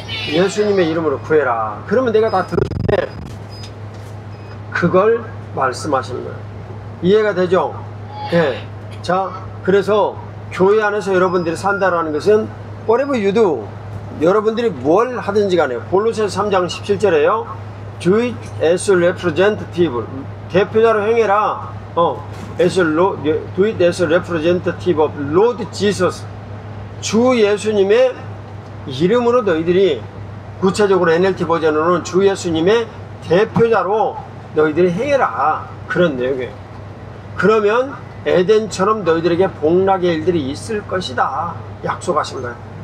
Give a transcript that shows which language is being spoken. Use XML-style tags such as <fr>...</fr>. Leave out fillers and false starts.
<ko>예수님의 이름으로 구해라. 그러면 내가 다 들어줄게. 그걸 말씀하시는 거예요. 이해가 되죠? 네. 자, 그래서 교회 안에서 여러분들이 산다라는 것은</ko> <en>whatever you do,</en> <ko>여러분들이 뭘 하든지 간에, 골로새서 3장 17절에요.</ko> <en>Do it as a representative.</en> <ko>대표자로 행해라.</ko> <en>Do it as a representative of Lord Jesus.</en> <ko>주 예수님의 이름으로 너희들이, 구체적으로 NLT 버전으로는 주 예수님의 대표자로 너희들이 행해라. 그런 내용이에요. 그러면 에덴처럼 너희들에게 복락의 일들이 있을 것이다. 약속하신 거예요.</ko>